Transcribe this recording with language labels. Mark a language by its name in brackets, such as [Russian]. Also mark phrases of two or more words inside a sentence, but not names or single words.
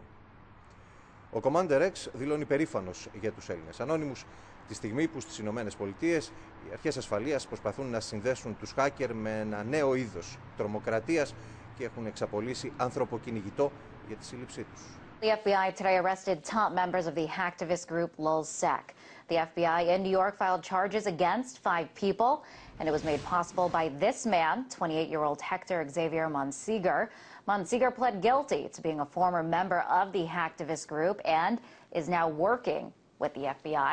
[Greek] Ο ντοκιμαντερ δηλώνει περήφανος για τους Έλληνες Anonymous τη στιγμή που στις Ηνωμένες Πολιτείες οι αρχές ασφαλείας προσπαθούν να συνδέσουν τους hacker με ένα νέο είδος τρομοκρατίας και έχουν εξαπολύσει άνθρωπο κυνηγητό για τη σύλληψή τους. [English] The FBI today arrested top members of the hacktivist group LulzSec. The FBI in New York filed charges against 5 people, and it was made possible by this man, 28-year-old Hector Xavier Monsegur. Monsegur pled guilty to being a former member of the hacktivist group and is now working with the FBI.